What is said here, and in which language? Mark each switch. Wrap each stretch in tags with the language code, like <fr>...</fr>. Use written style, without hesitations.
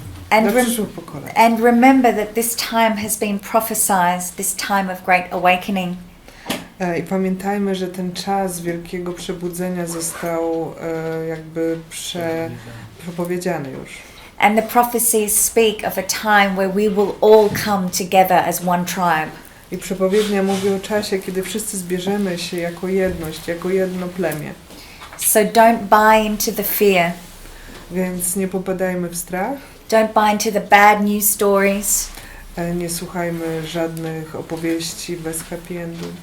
<en>And remember that this time has been prophesied, this time of great awakening.</en> <pl>I pamiętajmy, że ten czas wielkiego przebudzenia został jakby przepowiedziany już.</pl> <en>And the prophecies speak of a time where we will all come together as one tribe.</en> <pl>I przepowiednia mówi o czasie, kiedy wszyscy zbierzemy się jako jedność, jako jedno plemię.</pl> <en>So don't buy into the fear.</en> <pl>Więc nie popadajmy w strach.</pl> <en>Don't buy into the bad news stories.</en> <pl>Nie słuchajmy żadnych opowieści bez happy endu.</pl>